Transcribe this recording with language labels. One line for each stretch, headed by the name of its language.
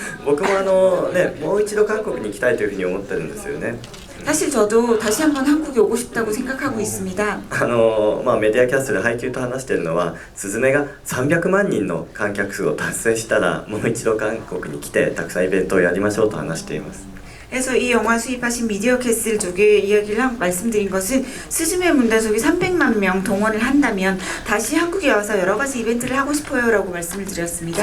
Japanese: 僕ももう一度韓国に行きたいというふうに思ってるんですよね。
Korean: 사실 저도 다시 한번 한국에 오고 싶다고 생각하고 있습니다.
Japanese: メディアキャストで配給と話しているのは、スズメが300万人の観客数を達成したらもう一度韓国に来てたくさんイベントをやりましょうと話しています。
Korean: 그래서 이 영화 수입하신 미디어 캐슬 쪽에 이야기를 말씀드린 것은 스즈메 문단속이 300만 명 동원을 한다면 다시 한국에 와서 여러 가지 이벤트를 하고 싶어요라고 말씀을 드렸습니다.